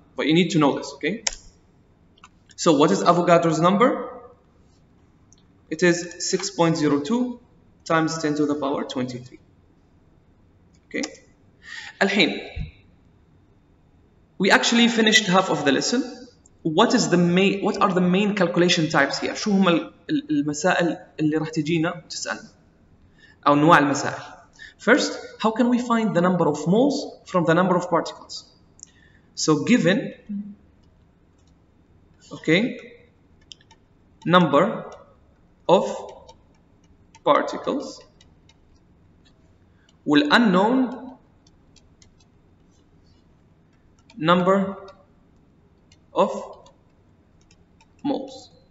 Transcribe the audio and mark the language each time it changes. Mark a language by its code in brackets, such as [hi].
[en] But you need to know this, okay? So what is Avogadro's number? It is 6.02 times 10 to the power 23. Okay? الحين, we actually finished half of the lesson. what are the main calculation types here؟ [ar] شو هم المسائل اللي راح تجينا تسألنا أو أنواع المسائل. [en] First, how can we find the number of moles from the number of particles? So given, okay, number of particles will unknown number of moles.